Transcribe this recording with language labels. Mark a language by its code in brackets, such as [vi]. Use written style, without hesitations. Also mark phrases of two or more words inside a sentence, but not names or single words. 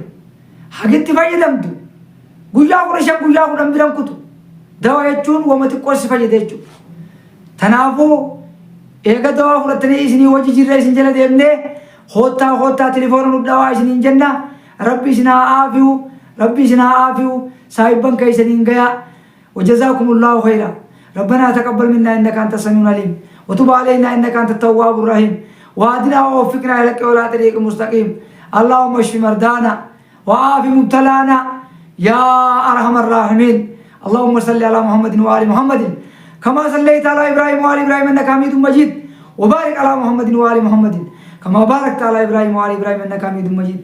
[om] Hagitti fayyadamtu guyyaa 15 guyyaa 10 biran kutu. Dawaa jechuun wama xiqqoo si fayyada jechuudha. Kanaafuu eega dawaa fudhattanii isinii hojii jirra isin jala deemnee hoottaa telefoona nu dhawaa isiniin jenna. Rabbi isin haa aafiyu, Rabbi isin haa aafiyu, saahibban keessaniin gayaa. [ar] وجزاكم الله خيرا. ربنا تقبل منا انك انت السميع العليم وتب علينا انك انت التواب الرحيم واهدنا ووفقنا الى الصراط المستقيم. اللهم اشف مرضانا وعاف مبتلانا يا ارحم الراحمين. اللهم صل على محمد وآل محمد كما صليت على ابراهيم وآل ابراهيم انك حميد مجيد وبارك على محمد وآل محمد كما باركت على ابراهيم وآل ابراهيم انك حميد مجيد.